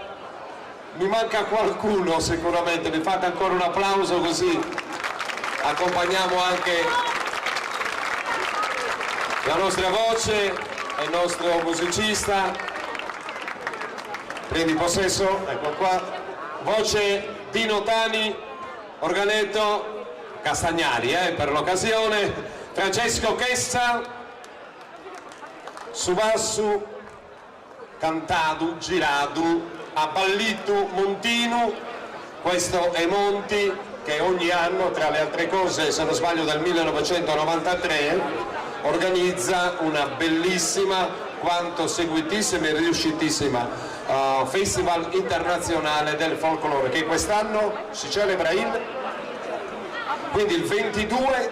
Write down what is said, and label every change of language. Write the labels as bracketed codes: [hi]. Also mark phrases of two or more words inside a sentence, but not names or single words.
[it] Mi manca qualcuno sicuramente, mi fate ancora un applauso così accompagniamo anche la nostra voce e il nostro musicista. Prendi possesso, ecco qua, voce Dino Tani, organetto Castagnari per l'occasione, Francesco Chessa, su basso, [sc] cantadu, giradu, [it] a Ballitu Montinu. Questo è Monti che ogni anno, tra le altre cose, se non sbaglio dal 1993, organizza una bellissima quanto seguitissima e riuscitissima Festival internazionale del folklore, che quest'anno si celebra quindi il 22